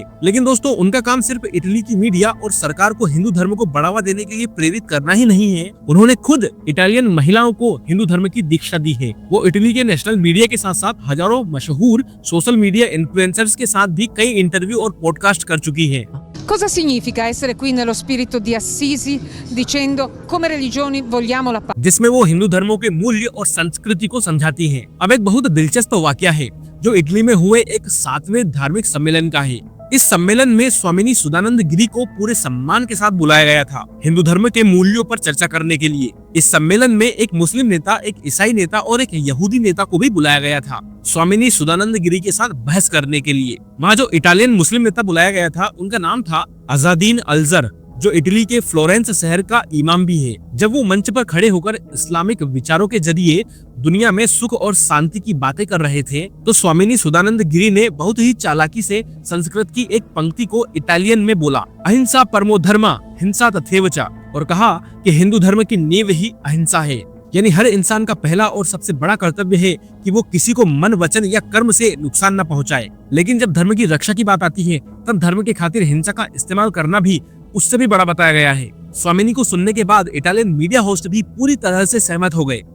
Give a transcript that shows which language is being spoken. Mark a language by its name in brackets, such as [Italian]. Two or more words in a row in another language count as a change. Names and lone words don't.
[Hindi] लेकिन दोस्तों, उनका काम सिर्फ इटली की मीडिया और सरकार को हिंदू धर्म को बढ़ावा देने के लिए प्रेरित करना ही नहीं है। उन्होंने खुद इटालियन महिलाओं को हिंदू धर्म की दीक्षा दी है। वो इटली के [English] national media [Hindi] के साथ साथ हजारों मशहूर [English] social media influencers [Hindi] के साथ भी कई इंटरव्यू और पॉडकास्ट कर चुकी है। [Italian] Cosa significa essere qui nello spirito di Assisi dicendo come religioni vogliamo la pace? [Hindi] जिसमें वो हिंदू धर्मों के मूल्य और संस्कृति को समझाती हैं। अब एक बहुत दिलचस्प वाकया है जो इटली में हुए एक 7वें धार्मिक सम्मेलन का है। इस सम्मेलन में स्वामिनी सुदानंद गिरी को पूरे सम्मान के साथ बुलाया गया था हिंदू धर्म के मूल्यों पर चर्चा करने के लिए। इस सम्मेलन में एक मुस्लिम नेता, एक ईसाई नेता और एक यहूदी नेता को भी बुलाया गया था स्वामिनी सुदानंद गिरी के साथ बहस करने के लिए। वहाँ जो इटालियन मुस्लिम नेता बुलाया गया था उनका नाम था अज़ादीन अलजर, जो इटली के फ्लोरेंस शहर का इमाम भी है। जब वो मंच पर खड़े होकर इस्लामिक विचारों के जरिए दुनिया में सुख और शांति की बातें कर रहे थे तो स्वामिनी सुदानंद गिरी ने बहुत ही चालाकी से संस्कृत की एक पंक्ति को इटालियन में बोला, [Sanskrit] अहिंसा परमो धर्मा हिंसा तथैव च, [Hindi] और कहा कि हिंदू धर्म की नींव ही अहिंसा है। यानी हर इंसान का पहला और सबसे बड़ा कर्तव्य है कि वो किसी को मन, वचन या कर्म से नुकसान न पहुंचाए। लेकिन जब धर्म की रक्षा की बात आती है तब धर्म के खातिर हिंसा का इस्तेमाल करना भी उससे भी बड़ा बताया गया है। स्वामिनी को सुनने के बाद [English] Italian media host [Hindi] भी पूरी तरह से सहमत हो गए।